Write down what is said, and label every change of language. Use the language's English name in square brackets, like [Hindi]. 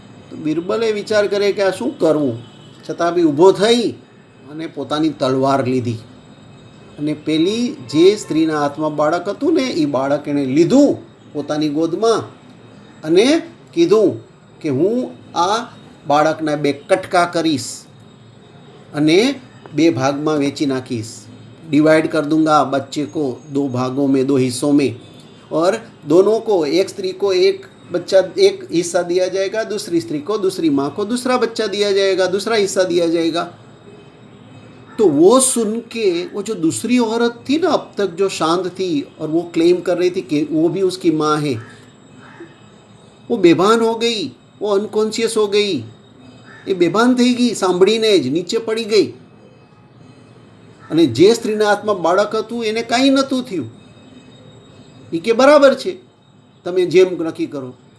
[Gujarati] તો બિરબલે વિચાર કરે કે આ શું કરવું, છતાં બી ઊભો થઈ અને પોતાની તલવાર લીધી અને પેલી જે સ્ત્રીના હાથમાં બાળક હતું ને એ બાળક એણે લીધું પોતાની ગોદમાં અને કીધું કે હું આ બાળકના 2 કટકા કરીશ અને 2 ભાગમાં વેચી નાખીશ. [Hindi] डिवाइड कर दूंगा बच्चे को 2 भागों में, 2 हिस्सों में, और दोनों को, एक स्त्री को एक बच्चा, एक हिस्सा दिया जाएगा, दूसरी स्त्री को, दूसरी माँ को दूसरा बच्चा दिया जाएगा, दूसरा हिस्सा दिया जाएगा. तो वो सुन के वो जो दूसरी औरत थी ना अब तक जो शांत थी और वो क्लेम कर रही थी कि वो भी उसकी माँ है, वो बेभान हो गई, वो अनकॉन्शियस हो गई. [Gujarati] એ બેભાન થઈ ગઈ, સાંભળીને જ નીચે પડી ગઈ. અને જે સ્ત્રીના હાથમાં બાળક હતું એને કાંઈ નહોતું થયું. એ કે બરાબર છે, તમે જેમ નક્કી કરો.